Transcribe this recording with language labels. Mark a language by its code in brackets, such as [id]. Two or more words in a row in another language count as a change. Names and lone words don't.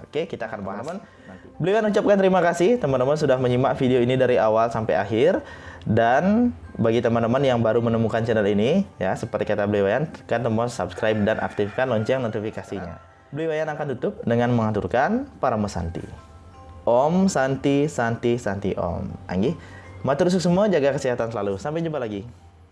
[id] Oke, kita akan bahas. Beliau ucapkan terima kasih teman-teman sudah menyimak video ini dari awal sampai akhir. Dan bagi teman-teman yang baru menemukan channel ini, ya seperti kata beliau, kan teman subscribe dan aktifkan lonceng notifikasinya. Beliau akan tutup dengan mengaturkan Parama Santi. [sa] Om Santi Santi Santi Om. Anggi, [ban] matur suksema, [id] jaga kesehatan selalu. Sampai jumpa lagi.